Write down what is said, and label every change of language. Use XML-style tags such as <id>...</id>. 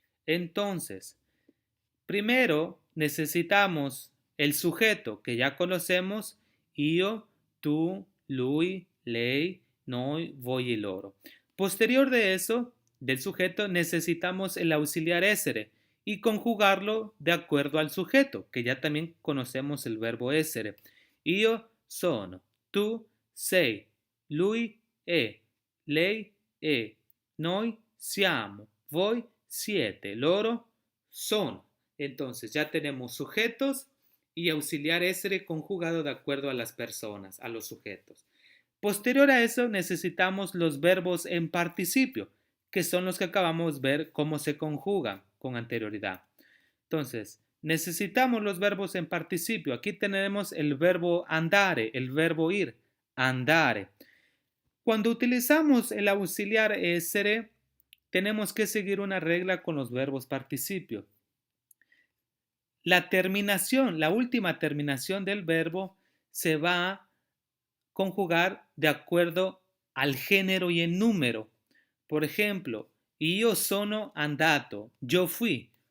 <es>Entonces, primero necesitamos el sujeto que ya conocemos, io, tú, lui, lei, noi, voi y loro. Posterior de eso, del sujeto, necesitamos el auxiliar essere y conjugarlo de acuerdo al sujeto, que ya también conocemos el verbo essere.</es> <it>Io sono, tú sei, lui è, lei è, noi siamo, voi siete, loro sono.</it> <es>Entonces ya tenemos sujetos y auxiliar essere conjugado de acuerdo a las personas, a los sujetos. Posterior a eso necesitamos los verbos en participio, que son los que acabamos de ver cómo se conjugan con anterioridad. Entonces, necesitamos los verbos en participio. Aquí tenemos el verbo andare, el verbo ir, andare. Cuando utilizamos el auxiliar essere, tenemos que seguir una regla con los verbos participio. La terminación, la última terminación del verbo se va a conjugar de acuerdo al género y el número. Por ejemplo,</es> <it>io sono andato,</it> <es>yo fui.</es>